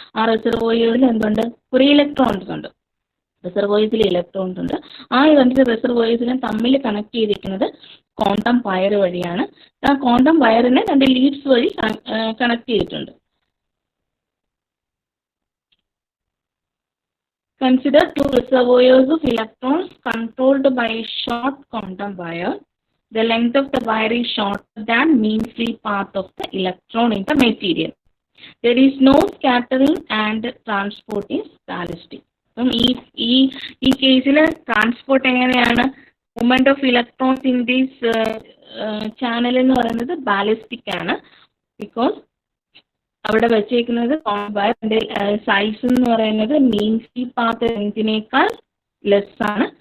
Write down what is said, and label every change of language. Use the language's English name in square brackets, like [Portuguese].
[Malayalam] ആ റിസർവോയേഴ്സിൽ എന്തുണ്ട്? ഒരു ഇലക്ട്രോൺസ് ഉണ്ട്. റിസർവോയേഴ്സിൽ ഇലക്ട്രോൺസ് ഉണ്ട്. ആ രണ്ട് റിസർവോയേഴ്സിനെ തമ്മിൽ കണക്ട് ചെയ്തിരിക്കുന്നത് ക്വാണ്ടം വയർ വഴിയാണ്. ആ ക്വാണ്ടം വയറിനെ രണ്ട് ലീഡ്സ് വഴി കണക്ട് ചെയ്തിട്ടുണ്ട്. [English] Consider two reservoirs of electrons controlled by a short quantum wire. The length of the wire is shorter than mean free path of the electron in the material. There is no scattering and transport is ballistic. [Malayalam] അപ്പം ഈ കേസിൽ transport എങ്ങനെയാണ്? [English] movement of electrons in these channel [Malayalam] എന്ന് പറയുന്നത് ballistic ആണ്. Because അവിടെ വെച്ചേക്കുന്നത് വയറിന്റെ സൈസ് എന്ന് പറയുന്നത് മീൻ ഫ്രീ പാത്ത് ലെങ്തിനേക്കാൾ ലെസ് ആണ്.